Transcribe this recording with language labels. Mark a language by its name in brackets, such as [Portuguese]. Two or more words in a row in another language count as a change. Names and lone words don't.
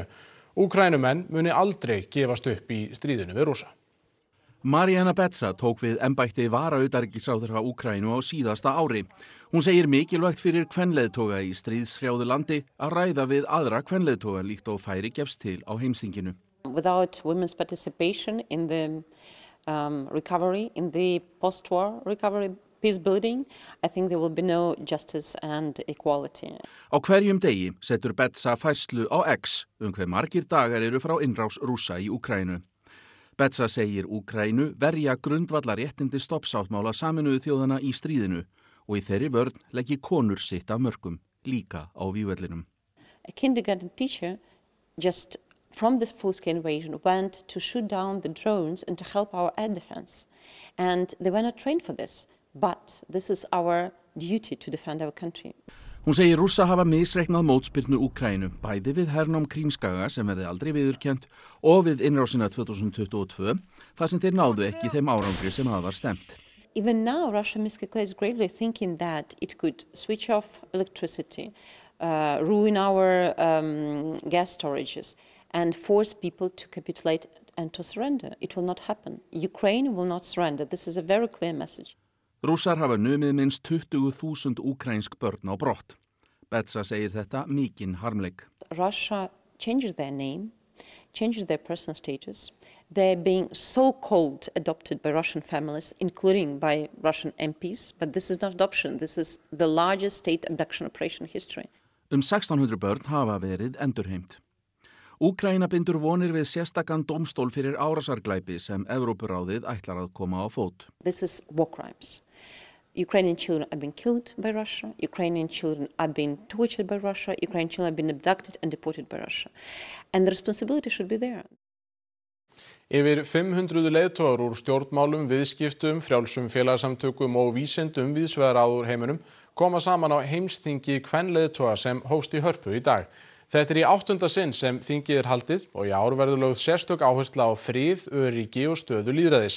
[Icelandic] Úkraínumenn muni aldrei gefast upp í stríðinu við Rússa. Mariana Betsa tók við embætti utanríkisráðherra Úkraínu á síðasta ári. Hún segir mikilvægt fyrir kvenleiðtoga í stríðshrjáðu landi að ræða við aðra kvenleiðtoga líkt og færi gefst til á heimsþinginu. [English] Without women's participation in the recovery, in the post-war recovery, peace building, I think there will be no justice and equality. [Icelandic] Á hverjum degi setur Betsa færslu á X hve margir dagar eru frá innrás Rússa í Úkraínu. Betsa segir Úkraínu verja grundvallaréttindi stoppsáttmála Sameinuðu þjóðanna í stríðinu og í þeirri vörn leggi konur sitt af mörkum. líka á vígvellinum. [English] A kindergarten teacher just from this full-scale invasion went to shoot down the drones and to help our air defense. And they were not trained for this, but this is our duty to defend our country. [Icelandic] Hún segir Rússa hafa misreiknað mótspyrnu Úkraínu, bæði við hernám Krímskaga sem verði aldrei viðurkennt og við innrásina 2022, þar sem þeir náðu ekki þeim árangri sem það var stefnt. [English] Even now, Russia miscalculates greatly, thinking that it could switch off electricity, ruin our gas storages, and force people to capitulate and to surrender. It will not happen. Ukraine will not surrender. This is a very clear message. [Icelandic] Rússar hafa numið minnst 20.000 úkrænsk börn á brott. Betsa segir þetta mikinn harmleik. [English] Russia changes their name, changes their personal status. They're being so-called adopted by Russian families, including by Russian MPs, but this is not adoption. This is the largest state abduction operation in history. [Icelandic] 1600 börn hafa verið endurheimt. Úkraína bindur vonir við sérstakan dómstól fyrir árásarglæpi sem Evrópuráðið ætlar að koma á fót. [English] This is war crimes. Ukrainian children have been killed by Russia. Ukrainian children have been tortured by Russia. Ukrainian children have been abducted and deported by Russia. And the responsibility should be there. [Icelandic] Yfir 500 leiðtogar úr stjórnmálum, viðskiptum, frjálsum félagasamtökum og vísindum víðsvegar úr heiminum koma saman á heimsþingi kvenleiðtoga sem hófst í Hörpu í dag. Þetta í 8. sinn sem þingið haldið og í ár verður lögð sérstök áhersla á frið, öryggi og stöðu lýðræðis.